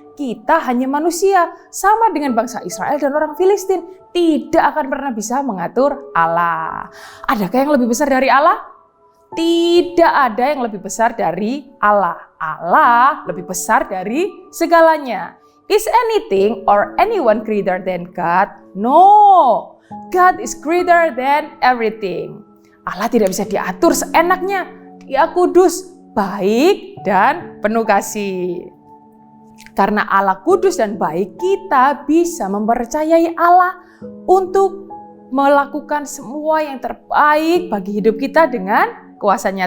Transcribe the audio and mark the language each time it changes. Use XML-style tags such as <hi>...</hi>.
<id>Kita hanya manusia, sama dengan bangsa Israel dan orang Filistin. Tidak akan pernah bisa mengatur Allah. Adakah yang lebih besar dari Allah? Tidak ada yang lebih besar dari Allah. Allah lebih besar dari segalanya.</id> <en>Is anything or anyone greater than God? No. God is greater than everything.</en> <id>Allah tidak bisa diatur seenaknya. Dia kudus, baik, dan penuh kasih. Karena Allah kudus dan baik, kita bisa mempercayai Allah untuk melakukan semua yang terbaik bagi hidup kita dengan kuasanya.</id>